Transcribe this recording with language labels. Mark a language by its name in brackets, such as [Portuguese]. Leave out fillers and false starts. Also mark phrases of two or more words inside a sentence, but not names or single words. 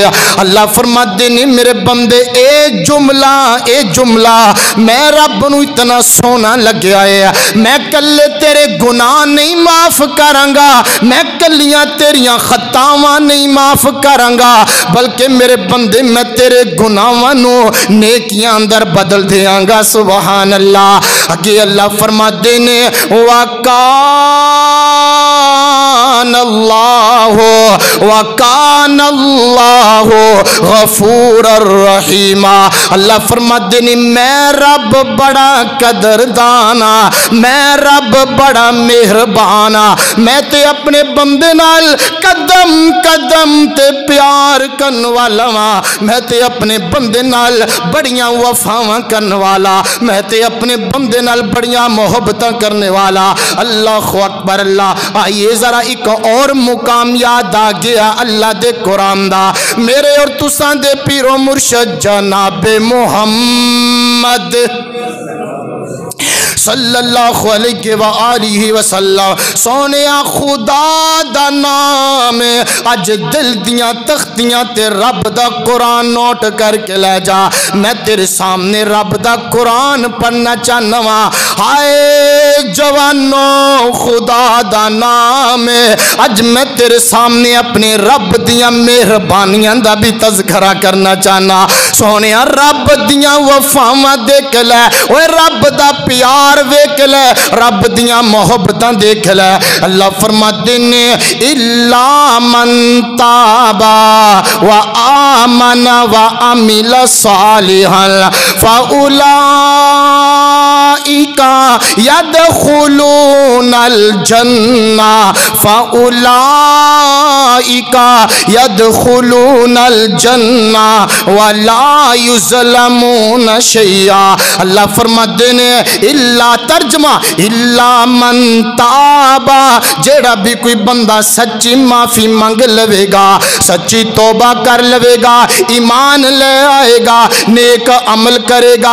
[Punjabi] اللہ فرماتے نے میرے بندے اے جملہ میں رب نو اتنا سونا لگیا ہے میں کلے تیرے گناہ نہیں معاف کرانگا میں کلیاں تیریاں خطاواں نہیں معاف کرانگا بلکہ میرے بندے میں تیرے گناہاں نو نیکیاں اندر بدل دیاں گا. [Arabic] سبحان اللہ. [Punjabi] اگے اللہ فرماتے نے [Arabic] وَقَانَ اللَّهُ وَكَانَ اللَّهُ غَفُورًا رَحِيمًا۔ [Punjabi] اللہ فرماتے ہیں میں رب بڑا قدردانا، میں رب بڑا مہربانا، میں تے اپنے بندے نال قدم قدم تے پیار کرن والا وا، میں تے اپنے بندے نال بڑیاں وفاواں کرن والا، میں تے اپنے بندے نال بڑیاں محبتاں کرنے والا۔ [Arabic] اللہ اکبر اللہ۔ [Punjabi] آئیے ذرا ایک اور مقام یاد آ گیا اللہ دے قرآن دا، میرے اور تساں دے پیر و مرشد جناب محمد [Arabic] صلی اللہ علیہ وآلہ وسلم [Punjabi] سونیا خدا دا نام اج دل دیاں تختیاں تے رب دا قرآن نوٹ کر کے لے جا۔ میں تیرے سامنے رب دا قرآن پڑھنا چاہنا وا۔ ہائے جوانو خدا دا نام اج میں تیرے سامنے اپنے رب دیاں مہربانیاں دا بھی تذکرہ کرنا چاہنا۔ سونیا رب دیاں وفاواں دیکھ لے، اوے رب دا پیار ویکھ لے، رب دیاں محبتاں دیکھ لے۔ [Urdu] اللہ فرماتے ہیں [Arabic] الا من تابا وآمن وعمل صالحا فاولئک يدخلون الجنہ فاولئک يدخلون الجنہ ولا يظلمون شیئا۔ [Punjabi] اللہ فرماتے ہیں الا ترجمہ [Arabic] الا من تابا، [Punjabi] جیڑا بھی کوئی بندہ سچی معافی مانگ لوے گا، سچی توبہ کر لوے گا، ایمان لے آئے گا، نیک عمل کرے گا۔